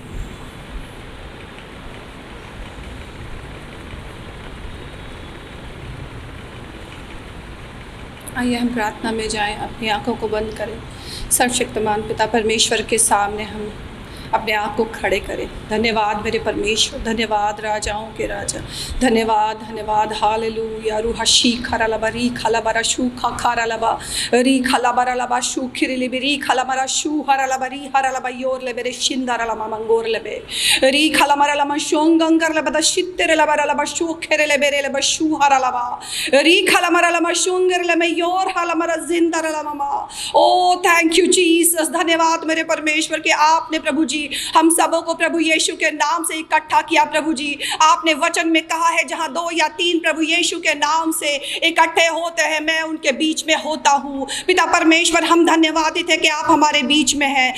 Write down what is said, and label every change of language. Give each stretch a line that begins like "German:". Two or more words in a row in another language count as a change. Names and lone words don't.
Hindi: आइए हम प्रार्थना में जाएं, अपनी आंखों को बंद करें, सर्वशक्तिमान पिता परमेश्वर के सामने हम अपने आप को खड़े करें। धन्यवाद मेरे परमेश्वर, धन्यवाद राजाओं के राजा, धन्यवाद धन्यवाद। हालेलुया। रूहशी खरालबा री खलाबरा शू खरालबा री खलाबरा लबा शू खिरिलिबी री खलाबरा शू हरालबा री हरालबा योर लेबे रे शिंदारलमा मंगोर लेबे री खलामरा लमा शोंगंगर लेबा शित्तेरे लबा लबा शू खेरे लेबे रे लेबा शू हरालबा री खलामरा लमा शोंगर लेमे योर हलामरा जिंदारलमा।
English: O thank you Jesus.
Hindi: धन्यवाद मेरे परमेश्वर के आपने प्रभु जी हम सबों को प्रभु यीशु के नाम से इकट्ठा किया। प्रभु जी आपने वचन में कहा है जहां 2 या 3 प्रभु यीशु के नाम से इकट्ठे होते हैं मैं उनके बीच में होता हूं। पिता परमेश्वर हम धन्यवादित है कि आप हमारे बीच में हैं।